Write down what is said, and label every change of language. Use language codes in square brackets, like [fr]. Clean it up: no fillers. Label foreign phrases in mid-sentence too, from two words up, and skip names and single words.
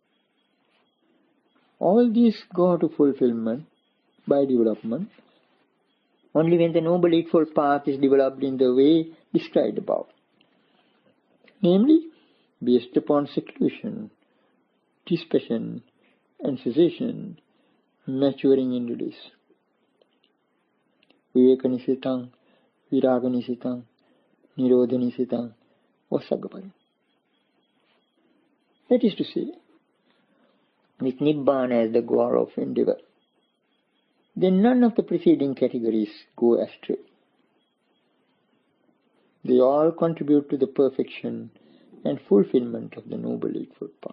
[en] All these go to fulfillment by development only when the Noble Eightfold Path is developed in the way described above, namely based upon seclusion, dispassion, and cessation, maturing in release. [pi] Viveka-nisitang, viraga-nisitang, nirodha-nisitang, or saggaparina. [en] That is to say, with Nibbana as the goal of endeavor, then none of the preceding categories go astray. They all contribute to the perfection and fulfillment of the Noble Eightfold Path.